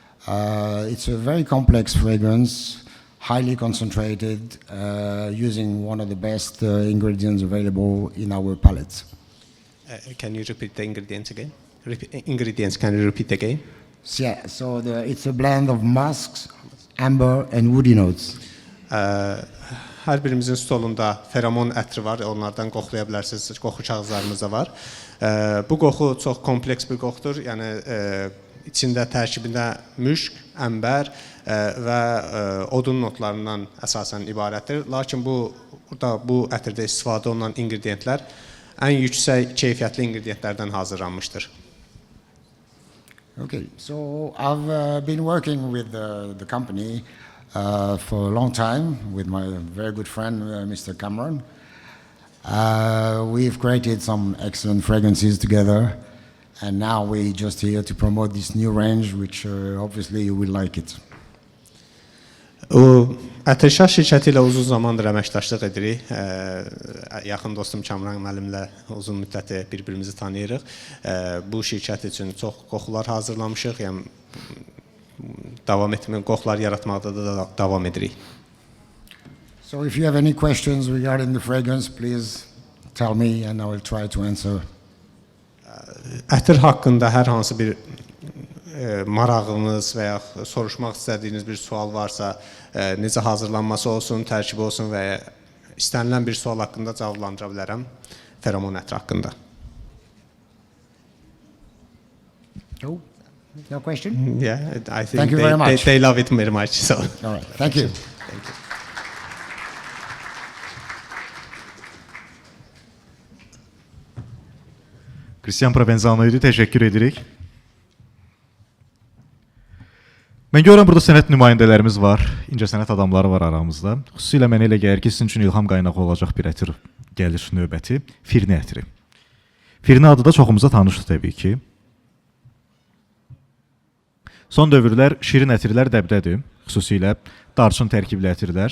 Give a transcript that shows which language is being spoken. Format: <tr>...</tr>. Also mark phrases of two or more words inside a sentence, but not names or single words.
<en>It's a very complex fragrance, highly concentrated, using one of the best ingredients available in our palettes. Can you repeat the ingredients again? Ingredients, can you repeat again? Yeah, so it's a blend of musks, amber, and woody notes.</en> <az>Hər birimizin stolunda feromon ətri var, onlardan qoxlaya bilərsiniz, qoxu kağızlarımız da var. Bu qoxu çox kompleks bir qoxudur, yəni içində tərkibində müşk, əmbər və odun notlarından əsasən ibarətdir. Lakin burada bu ətirdə istifadə olunan ingredientlər ən yüksək keyfiyyətli ingredientlərdən hazırlanmışdır.</az> <en>Okay, so I've been working with the company for a long time with my very good friend, Mr. Cameron. We've created some excellent fragrances together, and now we're just here to promote this new range, which obviously you will like it.</en> <az>Ətirşah şirkəti ilə uzun zamandır əməkdaşlıq edirik. Yaxın dostum Kamran müəllimlə uzun müddəti bir-birimizi tanıyırıq. Bu şirkət üçün çox qoxular hazırlamışıq. Yəni qoxular yaratmaqda da davam edirik.</az> <en>So if you have any questions regarding the fragrance, please tell me and I will try to answer.</en> <az>Ətir haqqında hər hansı bir marağınız və ya soruşmaq istədiyiniz bir sual varsa, necə hazırlanması olsun, tərkibi olsun və ya istənilən bir sual haqqında cavablandıra bilərəm feromon ətri haqqında.</az> <en>No? No question? Yeah, I think Thank you very much. They love it very much. So. All right, thank you. Thank you.</en> <az>Christian Provenzano idi, təşəkkür edirik. Mən görürəm burada sənət nümayəndələrimiz var, incəsənət adamları var aramızda. Xüsusilə mənə elə gəlir ki, sizin üçün ilham qaynağı olacaq bir ətir gəlir növbəti, firni ətri. Firni adı da çoxumuza tanışdır təbii ki. Son dövrlər şirin ətirlər dəbdədir, xüsusilə darçın tərkibli ətirlər.</az>